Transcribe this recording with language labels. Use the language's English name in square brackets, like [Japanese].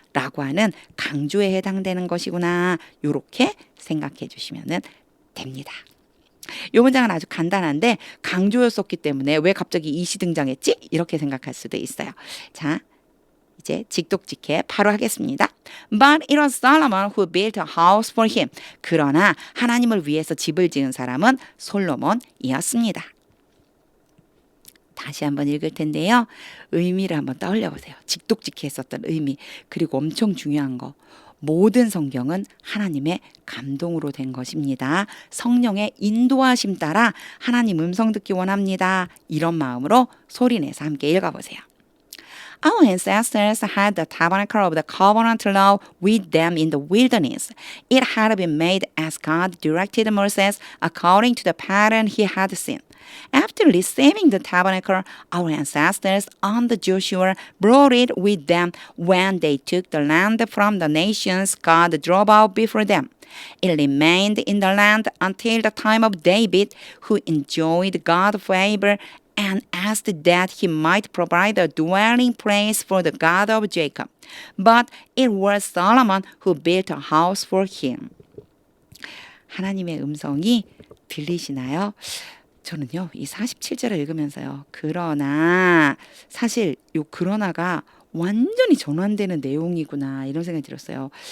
[Korean] 라고 하는 강조에 해당되는 것이구나. 이렇게 생각해 주시면 됩니다. 이 문장은 아주 간단한데 강조였었기 때문에 왜 갑자기 이시 등장했지? 이렇게 생각할 수도 있어요. 자, 이제 직독직해 바로 하겠습니다. [English] But it was Solomon who built a house for him. [Korean] 그러나 하나님을 위해서 집을 지은 사람은 솔로몬이었습니다. 다시 한번 읽을 텐데요. 의미를 한번 떠올려 보세요. 직독직해 했었던 의미. 그리고 엄청 중요한 거. 모든 성경은 하나님의 감동으로 된 것입니다. 성령의 인도하심 따라 하나님 음성 듣기 원합니다. 이런 마음으로 소리내서 함께 읽어보세요. [English] Our ancestors had the tabernacle of the covenant law with them in the wilderness. It had been made as God directed Moses according to the pattern he had seen. After receiving the tabernacle, our ancestors under Joshua brought it with them when they took the land from the nations God drove out before them. It remained in the land until the time of David, who enjoyed God's favor and asked that he might provide a dwelling place for the God of Jacob. But it was Solomon who built a house for him. [Korean] 하나님의 음성이 들리시나요? 저는요, 이 47절을 읽으면서요. 그러나 사실 요 그러나가 완전히 전환되는 내용이구나 이런 생각이 들었어요.